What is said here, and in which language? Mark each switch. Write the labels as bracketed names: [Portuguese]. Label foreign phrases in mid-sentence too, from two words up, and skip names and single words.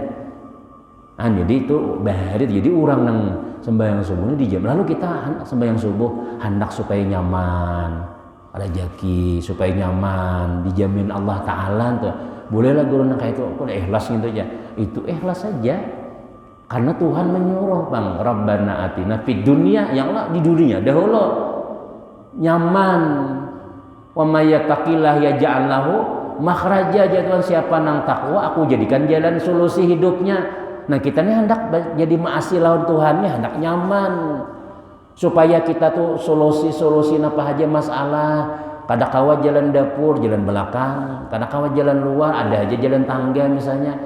[Banjar] Jadi itu bahari jadi orang nang sembahyang subuh ini dijamin. Lalu kita sembahyang subuh hendak supaya nyaman. Rezeki supaya nyaman dijamin Allah Ta'ala tuh bolehlah guru nak kayak itu aku udah ikhlas gitu aja itu ikhlas saja karena Tuhan menyuruh bang [Arabic] ربنا آتنا في الدنيا [Banjar] yang Allah di dunia dahulu nyaman [Arabic] ومن يتق الله يجعل له مخرجا [Banjar] Tuhan siapa nang takwa aku jadikan jalan solusi hidupnya. Nah kita nih hendak jadi maasi lawan Tuhannya hendak nyaman supaya kita tuh solusi apa aja masalah kada kawa jalan dapur, jalan belakang, kada kawa jalan luar, ada aja jalan tangga misalnya.